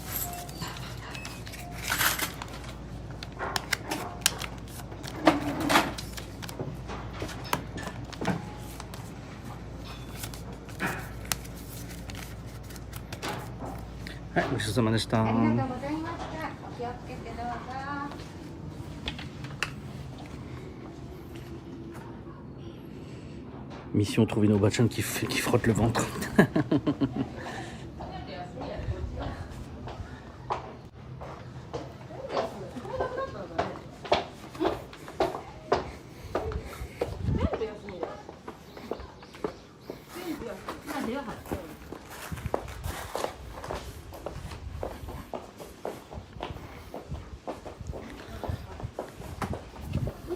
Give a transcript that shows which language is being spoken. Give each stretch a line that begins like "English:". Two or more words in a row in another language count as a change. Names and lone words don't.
Japanese: はい、ごちそうさまでした。ありがとうございました。お気をつけてどうぞ。
French: Mission trouver une Obachan qui frotte le ventre. Là, il